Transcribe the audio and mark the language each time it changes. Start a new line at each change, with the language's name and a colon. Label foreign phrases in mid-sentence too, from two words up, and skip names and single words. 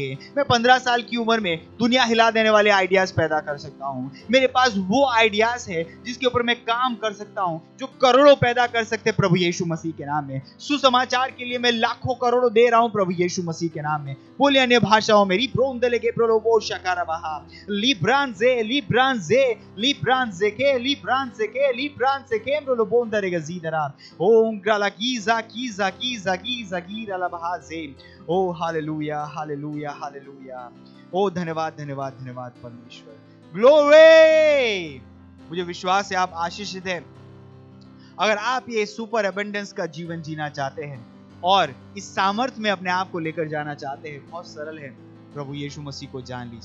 Hindi: मैं 15 साल की उम्र में दुनिया हिला देने वाले आइडियाज पैदा कर सकता हूँ। मेरे पास वो आइडियाज है जिसके ऊपर मैं काम कर सकता हूँ, जो करोड़ों पैदा कर सकते प्रभु यीशु मसीह के नाम में। सुसमाचार के लिए मैं लाखों करोड़ों दे रहा हूँ प्रभु यीशु मसीह के नाम में। बोलिए अन्य भाषाओं में, रिब्रोंदले के प्रोलोबो शकाराबाहा लिब्रांजे लिब्रांजे लिब्रांजे के लिब्रांजे के लिब्रांजे के प्रोलोबोंदरे गजीदरा ओम ग्राला कीजा कीजा कीजा कीजा गिरालाबाजे। ओ हालेलुया हालेलुया हालेलुया। ओ धन्यवाद धन्यवाद धन्यवाद परमेश्वर। ग्लोरी मुझे विश्वास है आप आशीषित हैं। अगर आप ये
English: super abundance
Hindi: का जीवन जीना चाहते हैं और इस सामर्थ्य में अपने आप को लेकर जाना चाहते हैं, बहुत सरल है, प्रभु यीशु मसीह को जान लीजिए।